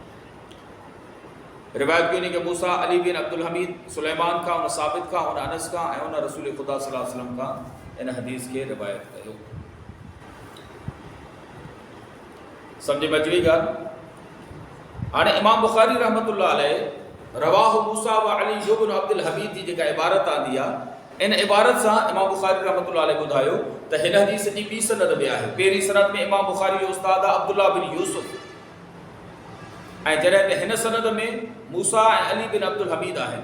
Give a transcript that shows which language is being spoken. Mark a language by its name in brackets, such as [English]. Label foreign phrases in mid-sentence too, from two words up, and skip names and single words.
[Sindhi] रिवायत की कि मूसा अली बिन अब्दुल हमीद सुलेमान का उन साबित का उन अनस का ऐं उन रसूल ख़ुदा [Arabic] صلى الله عليه وسلم [Sindhi] का इन हदीस के रिवायत कयो। सम्झ में अची वई ॻाल्हि। हाणे इमाम बुखारी [Arabic] رحمة الله عليه [Sindhi] रवाहु मूसा व अली बिन अब्दुल हमीद जी जेका इबारत आंदी आहे इन इबारत सां इमाम बुखारी [Arabic] رحمة الله عليه [Sindhi] ॿुधायो त हिन हदीस जी ॿी सनद में आहे। पहिरीं सनद में इमाम बुखारी जो उस्ताद आहे अब्दुल्लाह बिन यूसुफ ऐं जॾहिं त हिन सनद में मूसा ऐं अली बिन अब्दुल हमीद आहिनि।